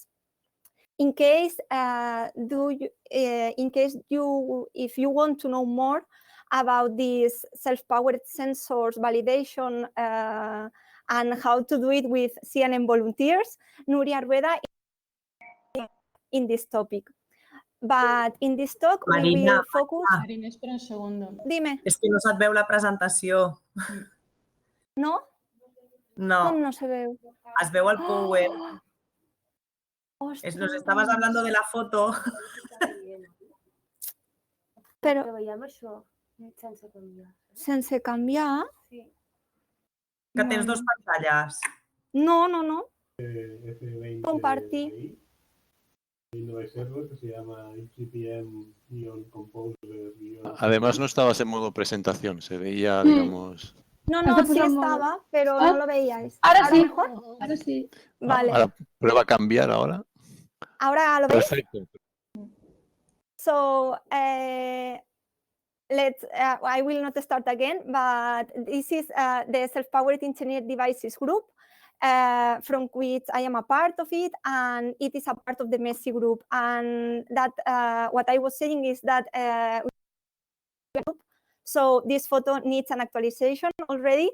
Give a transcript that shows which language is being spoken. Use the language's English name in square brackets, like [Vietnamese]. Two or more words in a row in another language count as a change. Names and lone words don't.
[English] In case if you want to know more about these self-powered sensors validation and how to do it with CNM volunteers, Nuria Rueda in this topic. But in this talk, Marina, we will focus... [Spanish] Marina, espera un segundo. Dime. [Catalan] És que no se't veu la presentació. No? No. Com no se veu? Es veu el power. Ostras. [Spanish] Nos estabas hablando de la foto. [Catalan] Però... veiem això sense canviar. Sense canviar? Sí. Que tens dos pantalles. No. F20 [Spanish] Compartir. que se llama IMB-CNM Además no estabas en modo presentación, se veía, digamos... No, sí estaba, pero no lo veíais. Ahora sí. Mejor? Ahora sí. Vale. Ahora prueba a cambiar ahora. ¿Ahora lo veis? Perfecto. [English] So, I will not start again, but this is the Self-Powered Engineered Devices group, from which I am a part of it, and it is a part of the MESI group. And that what I was saying is that so this photo needs an actualization already.